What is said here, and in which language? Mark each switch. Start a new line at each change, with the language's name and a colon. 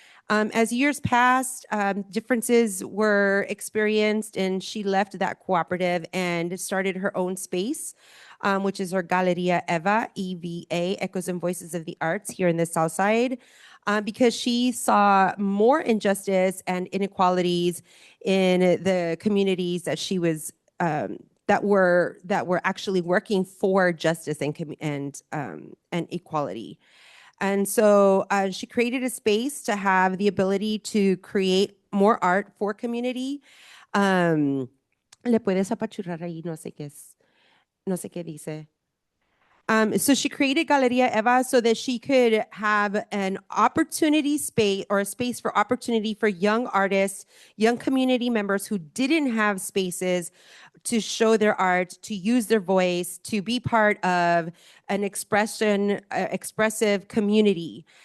English: As years passed, differences were experienced, and she left that cooperative and started her own space, which is her Galeria Eva, EVA, Echoes and Voices of the Arts, here in the South Side, because she saw more injustice and inequalities in the communities that she was that were actually working for justice and equality. And so she created a space to have the ability to create more art for community.
Spanish: Le puedes apachurrar ahí, no sé qué dice.
English: So she created Galeria Eva so that she could have an opportunity space, or a space for opportunity for young artists, young community members who didn't have spaces to show their art, to use their voice, to be part of an expressive community.